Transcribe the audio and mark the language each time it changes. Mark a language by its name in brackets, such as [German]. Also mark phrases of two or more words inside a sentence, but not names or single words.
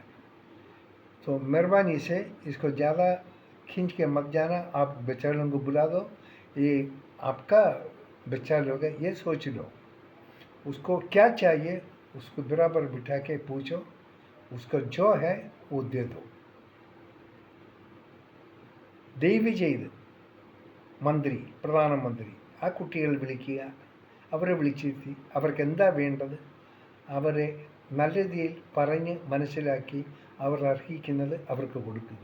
[Hindi] तो मेहरबानी से इसको ज़्यादा खींच के मत जाना. आप बच्चा लोगों को बुला दो, ये आपका बच्चा लोग है, ये सोच लो उसको क्या चाहिए, उसको बराबर बिठा के पूछो, उसको जो है वो दे दो. [Malayalam] ദയവ് ചെയ്ത് മന്ത്രി, പ്രധാനമന്ത്രി ആ കുട്ടികൾ വിളിക്കുക, അവരെ വിളിച്ചിരുത്തി അവർക്ക് എന്താ വേണ്ടത് അവരെ നല്ല രീതിയിൽ പറഞ്ഞ് മനസ്സിലാക്കി അവർ അർഹിക്കുന്നത് അവർക്ക് കൊടുക്കുക.